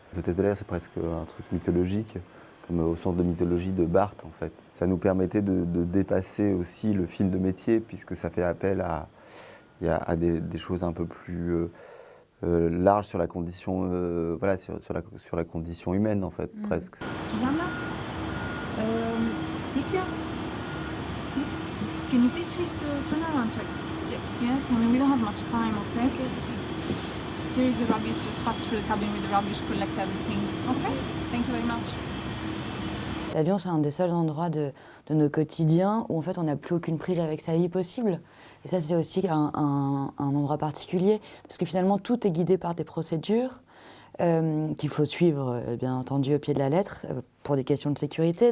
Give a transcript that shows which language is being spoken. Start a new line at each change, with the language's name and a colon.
French: Les hôtesses de l'air, c'est presque un truc mythologique, comme au centre de mythologie de Barthes, en fait. Ça nous permettait de dépasser aussi le film de métier, puisque ça fait appel à des choses un peu plus larges sur la condition, voilà, sur la condition humaine, en fait, presque. Susanna? Silvia?
English: Can you please finish the turnaround checks? Yes, I mean, we don't have much time, okay? Here is the rubbish, just pass through the cabin with the rubbish, collect everything. Okay? Thank you very much.
French: L'avion, c'est un des seuls endroits de nos quotidiens où en fait on n'a plus aucune prise avec sa vie possible. Et ça, c'est aussi un endroit particulier, parce que finalement tout est guidé par des procédures qu'il faut suivre, bien entendu, au pied de la lettre, pour des questions de sécurité.